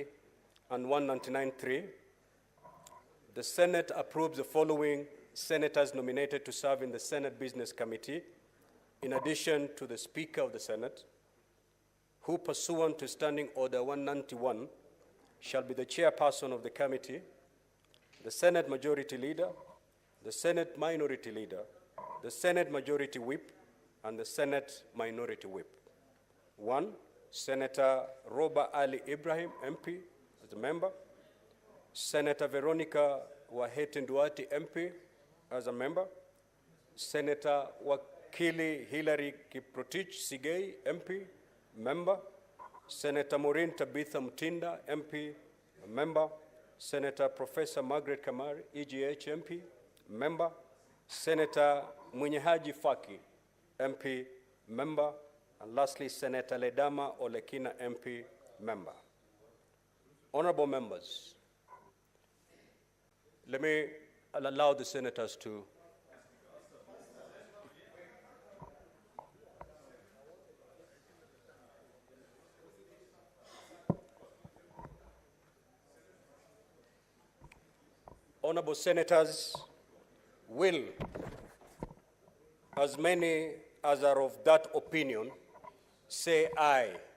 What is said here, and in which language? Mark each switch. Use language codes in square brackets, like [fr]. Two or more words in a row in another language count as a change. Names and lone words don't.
[en] and 199.3, the Senate approves the following senators nominated to serve in the Senate Business Committee, in addition to the Speaker of the Senate, who pursuant to Standing Order 191 shall be the chairperson of the committee, the Senate Majority Leader, the Senate Minority Leader, the Senate Majority Whip, and the Senate Minority Whip. 1, Senator Roba Ali Ibrahim, MP, as a member. Senator Veronica Wahete Nduati, MP, as a member. Senator Wakili Hilary Kiprotich Sigei, MP, member. Senator Maureen Tabitha Mutinda, MP, member. Senator Professor Margaret Kamari, EGH, MP, member. Senator Mwenyehaji Faki, MP, member. And lastly, Senator Ledama Olekina, MP, member. Honorable members, let me allow the senators to Honorable senators, will as many as are of that opinion say aye?